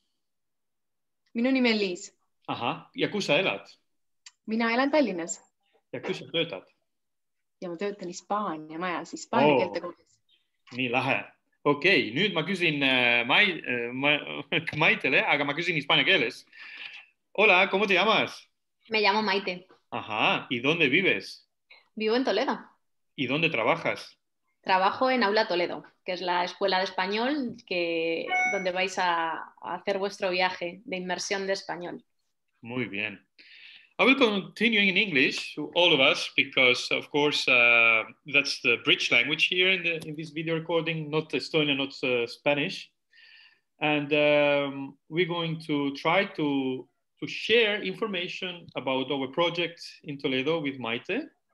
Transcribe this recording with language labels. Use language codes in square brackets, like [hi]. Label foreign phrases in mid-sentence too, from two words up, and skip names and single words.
[et] Minu nimi on Liis. Aha, ja kus sa elad? Mina elan Tallinnas. Ja kus sa töötad? Ja ma töötan Hispaania majas, Hispaania keelte koolis. Nii lahe. Okei, nüüd ma küsin Maitele, aga ma küsin hispaania keeles. [es] Hola, ¿cómo te llamas? Me llamo Maite. Ajá, ¿y dónde vives? Vivo en Toledo. ¿Y dónde trabajas? Trabajo en Aula Toledo, que es la escuela de español donde vais a hacer vuestro viaje de inmersión de español. Muy bien. [en] I will continue in English to all of us because, of course, that's the bridge language here in this video recording, not Estonian, not Spanish. And we're going to try to share information about our project in Toledo with Maite.